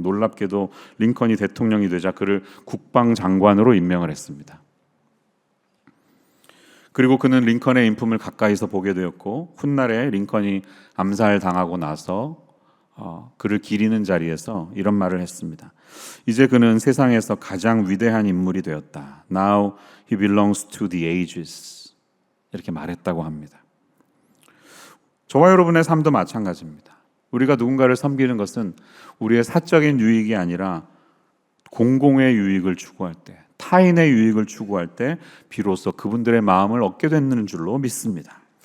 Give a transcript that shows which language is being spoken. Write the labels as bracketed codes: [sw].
[ko] 놀랍게도 링컨이 대통령이 되자 그를 국방장관으로 임명을 했습니다. 그리고 그는 링컨의 인품을 가까이서 보게 되었고 훗날에 링컨이 암살당하고 나서 그를 기리는 자리에서 이런 말을 했습니다. 이제 그는 세상에서 가장 위대한 인물이 되었다. [en] Now he belongs to the ages. [ko] 이렇게 말했다고 합니다. 저와 여러분의 삶도 마찬가지입니다. 우리가 누군가를 섬기는 것은 우리의 사적인 유익이 아니라 공공의 유익을 추구할 때, 타인의 유익을 추구할 때 비로소 그분들의 마음을 얻게 되는 줄로 믿습니다.